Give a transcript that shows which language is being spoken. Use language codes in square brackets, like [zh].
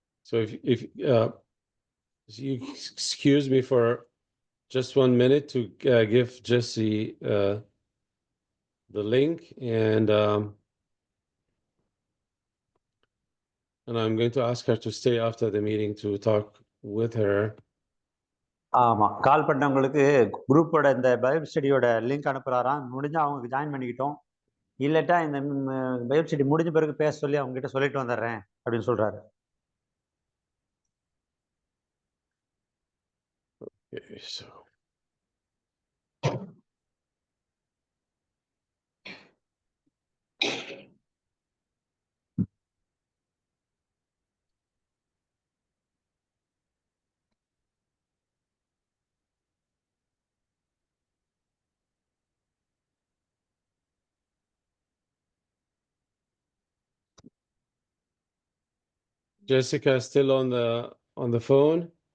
[en] So if you excuse me for just 1 minute to give Jessie the link, and I'm going to ask her to stay after the meeting to talk with her. [ta] ஆமா, கால் பண்ணவங்களுக்கு குரூப்போட இந்த Bible ஸ்டடியோட link அனுப்புறாராம். முடிஞ்சா அவங்க join பண்ணிக்கிட்டோம், இல்லட்டா இந்த Bible study முடிஞ்ச பிறகு பேச சொல்லி அவங்க கிட்ட சொல்லிட்டு வந்துடுறேன் அப்படின்னு சொல்றாரு. [en] Okay, so Jessica is still on the phone.